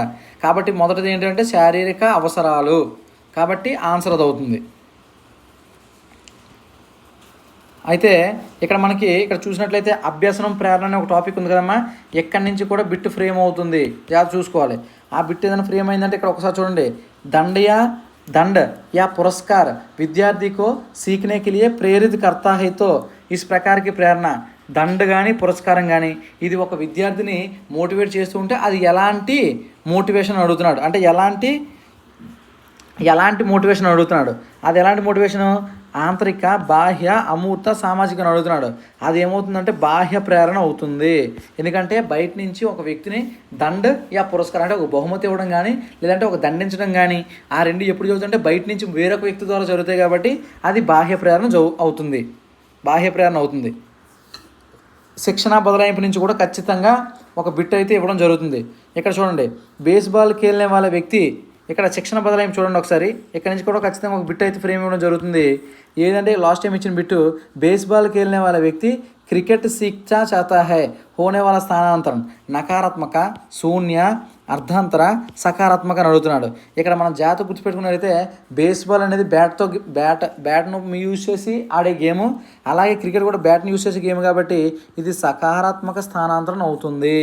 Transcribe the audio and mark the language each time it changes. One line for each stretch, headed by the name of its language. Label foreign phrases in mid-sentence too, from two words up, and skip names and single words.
Telugu: కాబట్టి మొదటిది ఏంటంటే శారీరక అవసరాలు. కాబట్టి ఆన్సర్ అది అవుతుంది. అయితే ఇక్కడ మనకి ఇక్కడ చూసినట్లయితే అభ్యసనం, ప్రేరణ అనే ఒక టాపిక్ ఉంది కదమ్మా. ఎక్కడి నుంచి కూడా
English: bit frame
Telugu: అవుతుంది, జాగ్రత్త చూసుకోవాలి. ఆ బిట్ ఏదైనా ఫ్రేమ్ అయిందంటే ఇక్కడ ఒకసారి చూడండి.
Hindi: दंड या पुरस्कार विद्यार्थी को सीखने के लिए प्रेरित करता है तो इस प्रकार की प्रेरणा
Telugu: దండ్ కానీ పురస్కారం కానీ ఇది ఒక విద్యార్థిని మోటివేట్ చేస్తూ ఉంటే అది ఎలాంటి మోటివేషన్ అడుగుతున్నాడు అంటే ఎలాంటి మోటివేషన్ అడుగుతున్నాడు. అది ఎలాంటి మోటివేషను? ఆంతరిక, బాహ్య, అమూర్త, సామాజిక అని అడుగుతున్నాడు. అది ఏమవుతుందంటే బాహ్య ప్రేరణ అవుతుంది. ఎందుకంటే బయట నుంచి ఒక వ్యక్తిని
Hindi: दंड या पुरस्कार
Telugu: అంటే ఒక బహుమతి ఇవ్వడం కానీ లేదంటే ఒక దండించడం కానీ ఆ రెండు ఎప్పుడు జరుగుతుందంటే బయట నుంచి వేరొక వ్యక్తి ద్వారా జరుగుతాయి. కాబట్టి అది బాహ్య ప్రేరణ అవుతుంది. శిక్షణ బదలాయింపు నుంచి కూడా ఖచ్చితంగా ఒక బిట్ అయితే ఇవ్వడం జరుగుతుంది. ఇక్కడ చూడండి, బేస్బాల్
Hindi: खेलने वाला
Telugu: వ్యక్తి ఇక్కడ శిక్షణ బదలాయింపు చూడండి ఒకసారి. ఇక్కడ నుంచి కూడా ఖచ్చితంగా ఒక బిట్ అయితే ఫ్రేమ్ ఇవ్వడం జరుగుతుంది. ఏదంటే
English: last time
Telugu: ఇచ్చిన బిట్టు, బేస్బాల్
Hindi: खेलने वाला
Telugu: వ్యక్తి క్రికెట్
Hindi: सीखना चाहता है होने वाला
Telugu: స్థానాంతరం నకారాత్మక, శూన్య, అర్ధాంతర, సకారాత్మక అని అడుగుతున్నాడు. ఇక్కడ మనం జాగ్రత్త గుర్తుపెట్టుకున్నట్లయితే బేస్బాల్ అనేది బ్యాట్ను యూజ్ చేసి ఆడే గేము, అలాగే క్రికెట్ కూడా బ్యాట్ని యూజ్ చేసే గేమ్ కాబట్టి ఇది సకారాత్మక స్థానాంతరం అవుతుంది.